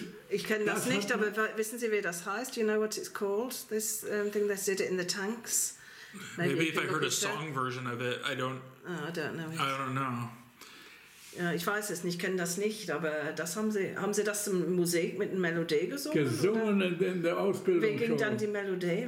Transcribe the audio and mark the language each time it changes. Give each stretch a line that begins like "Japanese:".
German: Ich kenne das nicht, aber wissen Sie, wie das heißt?
English: Do you know what it's called? This thing they did it in the tanks? Maybe if I heard a song version of it, I don't know.
German: Ja, ich weiß es nicht, ich kenne das nicht, aber das haben Sie das im Musik mit einer Melodie gesungen? Gesungen in der Ausbildung. Wie ging dann die Melodie?